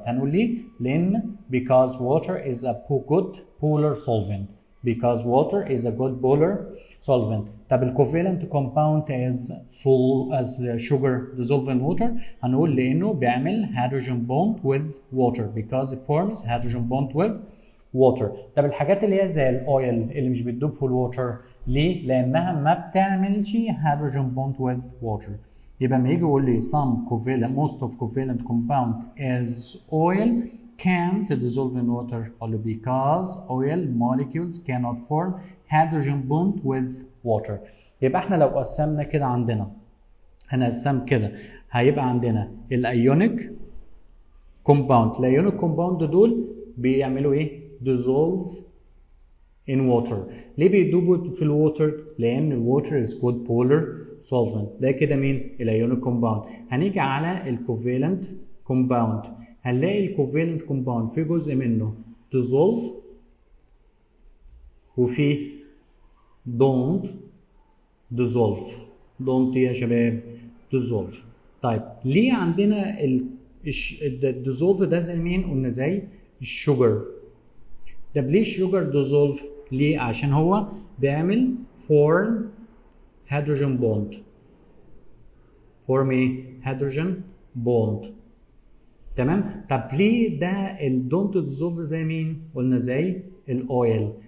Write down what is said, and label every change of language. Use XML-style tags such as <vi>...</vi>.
<en>هنقول ليه؟ لان because water is a good polar solvent. because water is a good polar solvent. طب الكوفالنت compound as sugar dissolved in water، هنقول لانه بيعمل hydrogen bond with water because it forms hydrogen bond with water.</en> <ar>طب الحاجات اللي هي زي الاويل اللي مش بتدوب في الووتر، ليه؟ لانها ما بتعملش hydrogen bond with water.</ar> <en>يبقى لما يجي يقول لي most of covalent compound as oil can't dissolve in water only because oil molecules cannot form hydrogen bond with water.</en> <ar>يبقى احنا لو قسمنا كده عندنا، هنقسم كده هيبقى عندنا الايونيك كومباوند. الايونيك كومباوند دول بيعملوا ايه؟ dissolve in water. ليه بيدوبوا في الووتر؟ لان الووتر is good polar solvent. ده كده مين؟ الايونيك كومباوند. هنيجي على الكوفالنت كومباوند. هنلاقي الكوفالنت كومباوند في جزء منه dissolve وفي don't dissolve. don't يا شباب dissolve. طيب ليه عندنا الديزولف ده زي مين؟ قلنا زي الشوجر. طب ليه الشوجر dissolve؟ ليه؟ عشان هو بيعمل form hydrogen bond.</ar> <en>form ايه؟ hydrogen bond.</en> <ar>تمام؟ طب ليه ده الدونت dissolve زي مين؟ قلنا زي الاويل.</ar>